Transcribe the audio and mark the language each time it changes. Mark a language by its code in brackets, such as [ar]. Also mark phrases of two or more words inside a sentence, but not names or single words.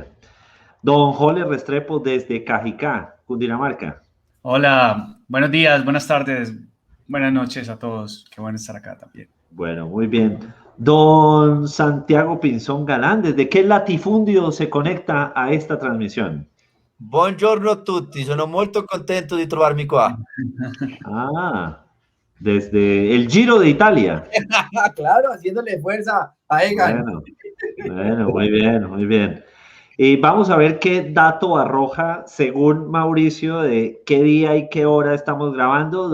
[es] Don Jole Restrepo desde Cajicá, Cundinamarca. Hola, buenos días, buenas tardes, buenas noches a todos. Qué bueno estar acá también. Bueno, muy bien. Don Santiago Pinzón Galán, ¿desde qué latifundio se conecta a esta transmisión? [it] Buongiorno tutti, sono molto contento di trovarmi qua. [es] Ah, desde el Giro de Italia. Claro, haciéndole fuerza a Egan. Bueno, muy bien, muy bien. Y vamos a ver qué dato arroja, según Mauricio, de qué día y qué hora estamos grabando.